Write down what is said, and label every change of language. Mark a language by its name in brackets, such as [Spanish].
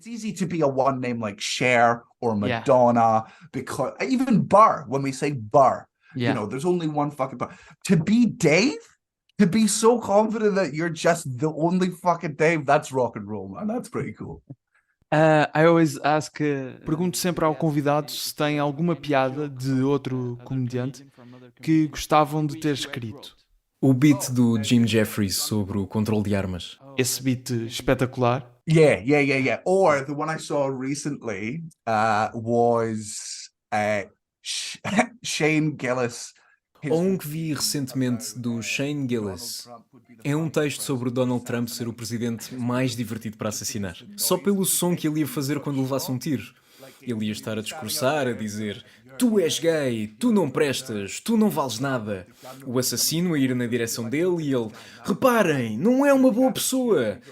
[English] It's easy to be a one name like Cher or Yeah. Madonna, because even Burr, when we say Burr, Yeah. there's only one fucking Burr. To be Dave, to be so confident that you're just the only fucking Dave, that's rock and roll, man. That's pretty cool. I always ask, [Portuguese] pergunto sempre ao convidado se tem alguma piada de outro comediante que gostavam de ter escrito. O beat do Jim Jeffries sobre o controle de armas. Esse beat espetacular. [English] Yeah. Or the one I saw recently was Shane Gillis. [Portuguese] Ou um que vi recentemente do Shane Gillis. É um texto sobre o Donald Trump ser o presidente mais divertido para assassinar. Só pelo som que ele ia fazer quando levasse um tiro. Ele ia estar a discursar, a dizer: Tu és gay, tu não prestas, tu não vales nada. O assassino a ir na direção dele e ele: Reparem, não é uma boa pessoa.